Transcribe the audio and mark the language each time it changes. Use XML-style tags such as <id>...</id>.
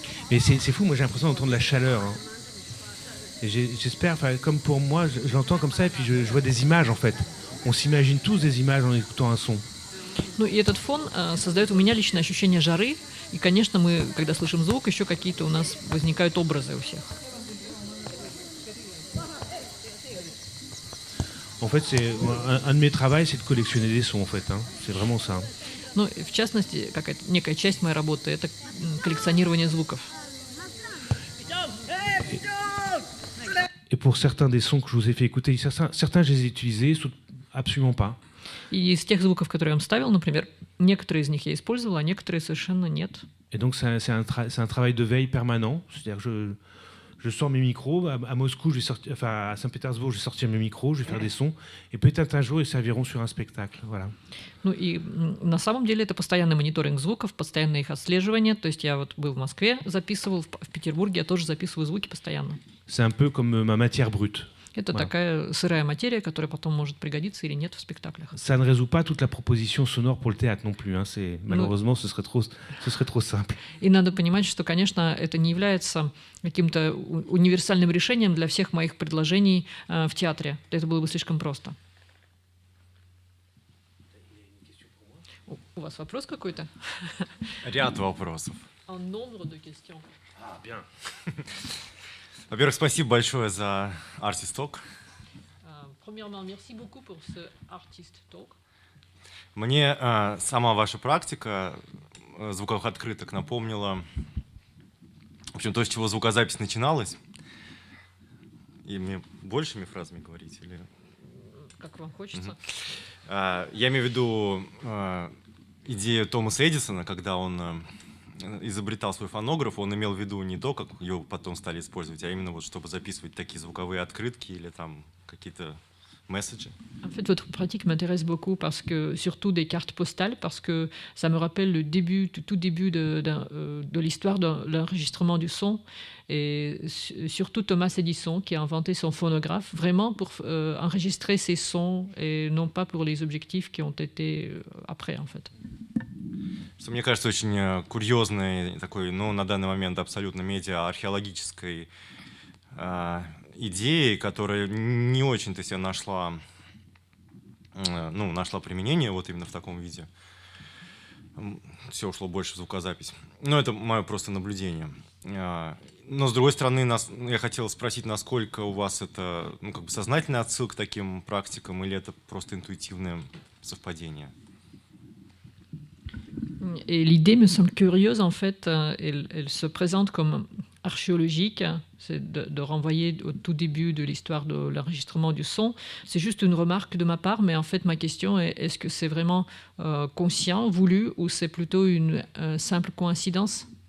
<fr>Mais c'est fou, moi j'ai l'impression d'entendre la chaleur. Hein. Et j'espère, comme pour moi, je l'entends comme ça et puis je vois des images en fait. On s'imagine tous des images en écoutant un son.</fr> <ru>Ну и этот фон создает у меня личное ощущение жары. И, конечно, мы, когда слышим звук, еще какие-то у нас возникают образы у всех.</ru> <fr>En fait, un de mes travaux, c'est de collectionner des sons, en fait. Hein. C'est vraiment ça.</fr> <ru>Ну, в частности, некая часть моей работы – это коллекционирование звуков.</ru> <fr>Et pour certains des sons que je vous ai fait écouter, certains je les ai utilisés, absolument pas.</fr> <ru>И из тех звуков, которые я вам ставил, например, некоторые из них я использовала, а некоторые совершенно нет.</ru> <fr>Et donc, c'est un travail de veille permanent. C'est-à-dire que je sors mes micros. À Moscou, à Saint-Pétersbourg, je vais sortir mes micros, je vais faire des sons. Et peut-être un jour, ils serviront sur un spectacle. Voilà.</fr> <ru>Ну и на самом деле это постоянный мониторинг звуков, постоянное их отслеживание. То есть я вот был в Москве, записывал, в Петербурге я тоже записываю звуки постоянно.</ru> <fr>C'est un peu comme ma matière brute.</fr> <ru>Это такая сырая материя, которая потом может пригодиться или нет в спектаклях.</ru> <fr>Ça ne résout pas toute la proposition sonore pour le théâtre non plus. Hein. Malheureusement, ce serait trop simple.</fr> <ru>И надо понимать, что, конечно, это не является каким-то универсальным решением для всех моих предложений в театре. Это было бы слишком просто. У вас вопрос какой-то? Ряд вопросов.</ru> <fr>Un nombre de questions. Ah, bien.</fr> <ru>Во-первых, спасибо большое за Artist Talk.</ru> <fr>Premièrement, merci beaucoup pour ce Artist Talk.</fr> <ru>Мне сама ваша практика звуковых открыток напомнила, в общем, то, с чего звукозапись начиналась. И мне большими фразами говорить? Или... Как вам хочется. Я имею в виду идею Томаса Эдисона, когда он изобретал свой фонограф, он имел в виду не то, как его потом стали использовать, а именно вот чтобы записывать такие звуковые открытки или там какие-то месседжи.</ru> <fr>En fait, votre pratique m'intéresse beaucoup parce que, surtout des cartes postales, parce que ça me rappelle le début, tout début de l'histoire de l'enregistrement du son, et surtout Thomas Edison qui a inventé son phonographe vraiment pour enregistrer ses sons et non pas pour les objectifs qui ont été après, en fait.</fr> <ru>Что мне кажется очень курьезной такой, ну, на данный момент абсолютно медиа-археологической идеей, которая не очень-то себе нашла применение вот именно в таком виде. Все ушло больше в звукозапись. Но это мое просто наблюдение. Но, с другой стороны, я хотел спросить, насколько у вас это как бы сознательная отсылка к таким практикам или это просто интуитивное совпадение?</ru> <fr>Et l'idée me semble curieuse, en fait, elle se présente comme archéologique, c'est de renvoyer au tout début de l'histoire de l'enregistrement du son. C'est juste une remarque de ma part, mais en fait ma question est, est-ce que c'est vraiment conscient, voulu, ou c'est plutôt une simple coïncidence?</fr>